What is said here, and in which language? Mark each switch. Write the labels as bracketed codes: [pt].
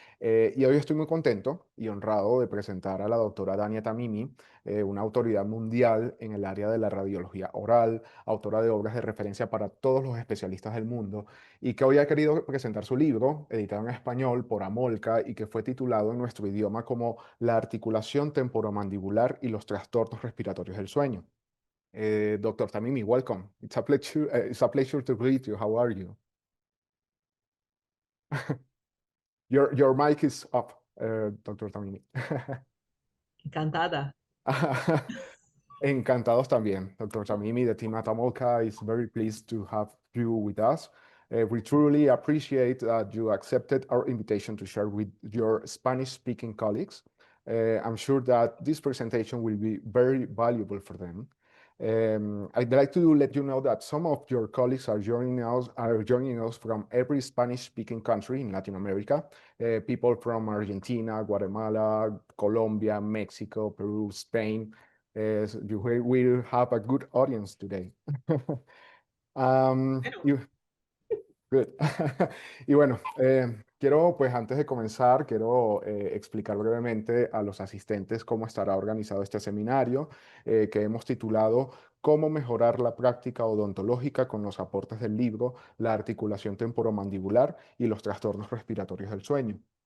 [es] Y hoy estoy muy contento y honrado de presentar a la doctora Dania Tamimi, una autoridad mundial en el área de la radiología oral, autora de obras de referencia para todos los especialistas del mundo, y que hoy ha querido presentar su libro, editado en español por Amolca y que fue titulado en nuestro idioma como La articulación temporomandibular y los trastornos respiratorios del sueño. [en] Dr. Tamimi, welcome. It's a pleasure to greet you. How are you? Your mic is up, Dr. Tamimi. [es] Encantada. Encantados también, Dr. Tamimi. [en] The team at Amolca is very pleased to have you with us. We truly appreciate that you accepted our invitation to share with your Spanish-speaking colleagues. I'm sure that this presentation will be very valuable for them. I'd like to let you know that some of your colleagues are joining us from every Spanish-speaking country in Latin America. People from Argentina, Guatemala, Colombia, Mexico, Peru, Spain. You will have a good audience today. [es] Bueno, [en] Good. [es] Y bueno, quiero, pues antes de comenzar, quiero explicar brevemente a los asistentes cómo estará organizado este seminario, que hemos titulado Cómo mejorar la práctica odontológica con los aportes del libro, la articulación temporomandibular y los trastornos respiratorios del sueño.